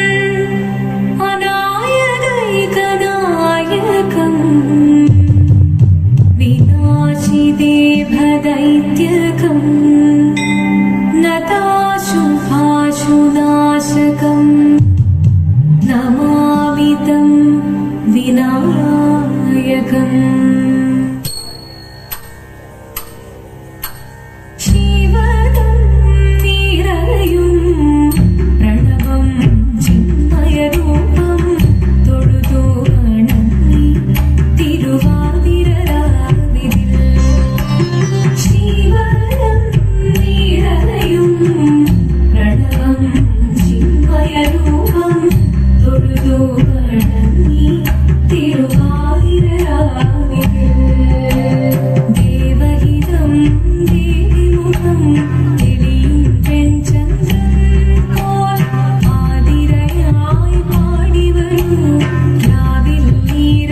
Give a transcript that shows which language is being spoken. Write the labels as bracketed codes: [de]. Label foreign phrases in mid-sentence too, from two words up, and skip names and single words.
[sa] अनायदैकनायकम् विनाशिदेभदैत्यकम् नताशुभाशुनाशकम् नमामि तं विनायकम् शिवदं निरयुं प्रणवं चिन्मयरूपं [ml] തൊഴുതു വണങ്ങി തിരുവാതിരരാവിതിൽ [sa] ശിവദം നിരയും പ്രണവം ചിന്മയരൂപം [ml] തൊഴുതു വണങ്ങി തിരുവാതിരരാവിതിൽ ദേവഹിതം ദേവിമുഖം തെളിയും പെൺചന്ദ്രൻ പോൽ ആതിരയായി പാടിവരൂ രാവിൽ നീ